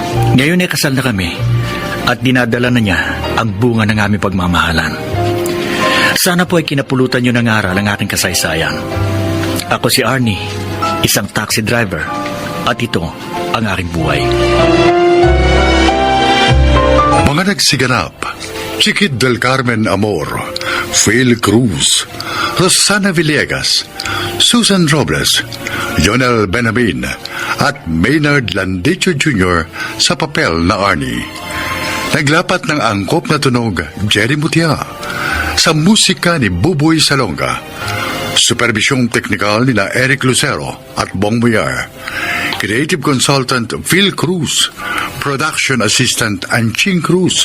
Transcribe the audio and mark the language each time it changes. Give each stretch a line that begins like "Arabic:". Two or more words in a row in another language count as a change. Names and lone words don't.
Filipino: Ngayon ay kasal na kami at dinadala na niya ang bunga ng aming pagmamahalan. Sana po ay kinapulutan niyo ng aral ang aking kasaysayan. Ako si Arnie, isang
English: taxi driver,
Filipino: at ito ang aking buhay. Mga nagsiganap, Chiquit del Carmen Amor, Phil Cruz, Rosana Villegas, Susan Robles, Jonel Benamin, at Maynard Landicho Jr. sa papel na Arnie. Naglapat ng angkop na tunog Jerry Mutia, sa musika ni Buboy Salonga, supervisyong teknikal nila Eric Lucero at Bong Muyar,
English: creative consultant
Filipino: Phil Cruz,
English: production assistant
Filipino: Anching Cruz.